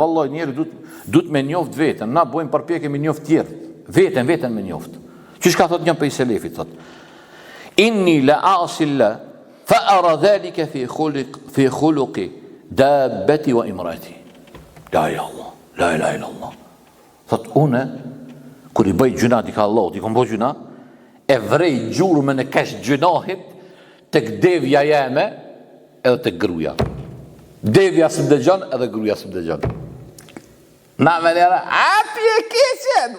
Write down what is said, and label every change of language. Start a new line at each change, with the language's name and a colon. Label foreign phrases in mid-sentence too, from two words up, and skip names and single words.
Albanian: Dhe vallaj njerë du të me njoft vetëm, na bojmë përpjekje me njoft tjerë. Veten me njoft. Qysh ka thot një prej selefit, thot:
Arabic: إني لأعصي فأرى ذلك في خلق دابتي وامرأتي. لا إله إلا الله.
Albanian: Thot une kur i bëj gjuna di ka Allah, i kom bëj gjuna, e vrej gjurmën e kesh gjunahit tek devja jeme edhe tek gruaja. Devja së dëgjon edhe gruaja së dëgjon. Na me lera, api e keqen!